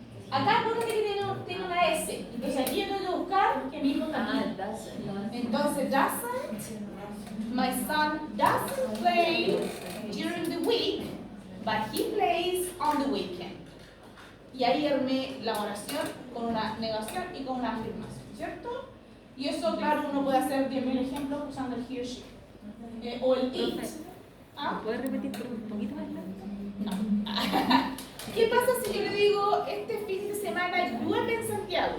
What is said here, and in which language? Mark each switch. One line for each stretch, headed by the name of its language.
Spanish: Acá acuérdense que tiene una S. Entonces aquí yo tengo que buscar que mi hijo también. Entonces, doesn't.
English: My son doesn't play during the week, but he plays on the weekend.
Spanish: Y ahí armé la oración con una negación y con una afirmación, ¿cierto? Y eso, claro, uno puede hacer 10.000 ejemplos usando el
English: he or she.
Spanish: O el it. ¿Ah? ¿Puedes repetir por un poquito más lento? No. ¿Qué pasa si yo le digo, este fin de semana llueve en Santiago?